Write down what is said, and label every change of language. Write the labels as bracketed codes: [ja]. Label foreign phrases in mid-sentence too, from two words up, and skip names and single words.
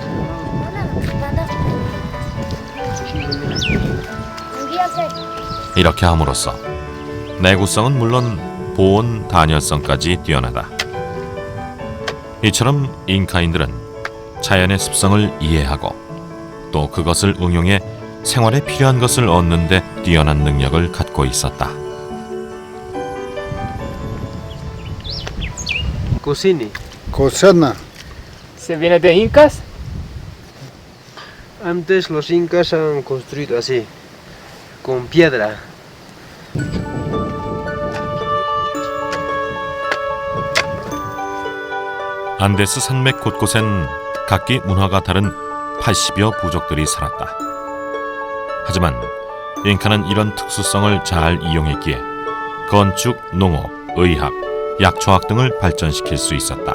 [ko] 이렇게 함으로써 내구성은 물론 보온 단열성까지 뛰어나다. 이처럼 잉카인들은 자연의 습성을 이해하고 또 그것을 응용해 생활에 필요한 것을 얻는 데 뛰어난 능력을 갖고 있었다. [es] Cocini. Cocina. ¿Se viene de Incas? Antes los incas han construido así, con piedra. [ko] 안데스 산맥 곳곳엔 각기 문화가 다른 80여 부족들이 살았다. 하지만 잉카는 이런 특수성을 잘 이용했기에 건축, 농업, 의학, 약초학 등을 발전시킬 수 있었다.